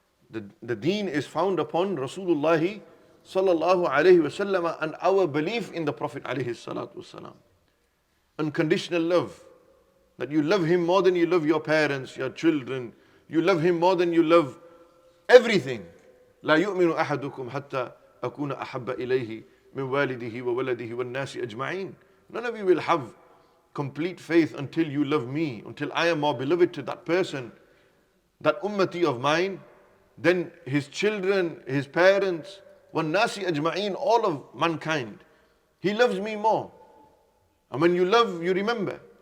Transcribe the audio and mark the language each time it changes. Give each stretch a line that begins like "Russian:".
English: The deen is found upon Rasulullah sallallahu alayhi wasallam and our belief in the Prophet alayhi salatu wasalam. Unconditional love. That you love him more than you love your parents, your children. You love him more than you love everything.
Arabic: لا يؤمن أحدكم حتى أكون أحب إليه من والده وولده والناس أجمعين.
English: None of you will have complete faith until you love me, until I am more beloved to that person, that ummati of mine, then his children, his parents,
Arabic: وَالنَّاسِ أَجْمَعِينَ,
English: all of mankind. He loves me more. And when you love, you remember.